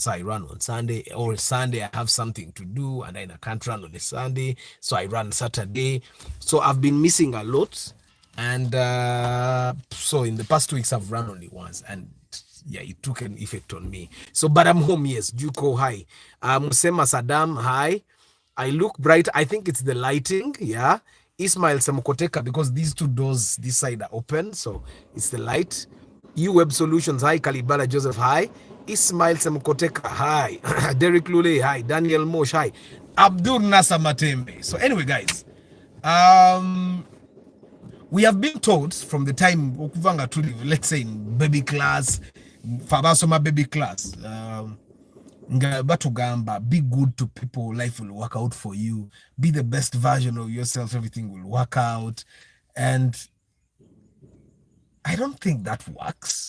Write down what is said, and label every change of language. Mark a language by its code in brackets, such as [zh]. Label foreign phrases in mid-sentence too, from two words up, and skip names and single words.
[en] So I run on Sunday, or Sunday I have something to do, and then I can't run on a Sunday, so I run Saturday. So I've been missing a lot, and so in the past 2 weeks I've run only once, and yeah, it took an effect on me. So, but I'm home, yes. Juko, hi. Musema Saddam, hi. I look bright. I think it's the lighting, yeah. Ismail Samukoteka, because these two doors this side are open, so it's the light. Web Solutions, hi. Kalibala Joseph, hi. Ismail Samukoteka, hi. Derek Lule, hi. Daniel Mosh, hi. Abdul Nasser Matembe. So anyway, guys, we have been taught from the time [lg] okuvanga tuli, [en] let's say in baby class, [lg] fabasoma baby class, batugamba, [en] be good to people, life will work out for you, be the best version of yourself, everything will work out. And I don't think that works.